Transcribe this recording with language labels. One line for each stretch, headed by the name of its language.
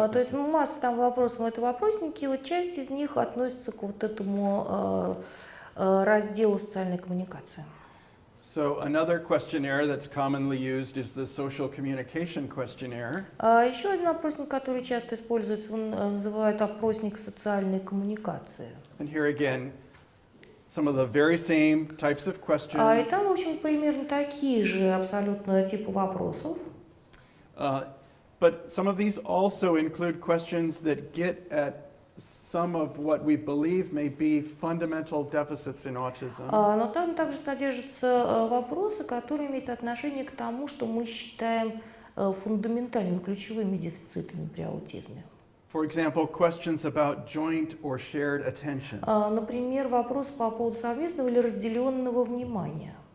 Russian: То есть
English: deficits.
Russian: масса там вопросов в этом вопроснике, и вот часть из них относится к вот этому разделу социальной коммуникации.
English: So another questionnaire that's commonly used is the social communication questionnaire.
Russian: Еще один опросник, который часто используется, он называют опросник социальной коммуникации.
English: And here again, some of the very same types of
Russian: И
English: questions,
Russian: там, в общем, примерно такие же абсолютно типы вопросов.
English: but some of these also include questions that get at some of what we believe may be fundamental deficits in autism.
Russian: Но там также содержатся вопросы, которые имеют отношение к тому, что мы считаем фундаментальными, ключевыми дефицитами при аутизме.
English: For example, questions about joint or shared attention.
Russian: Например, вопрос по поводу совместного или разделенного внимания.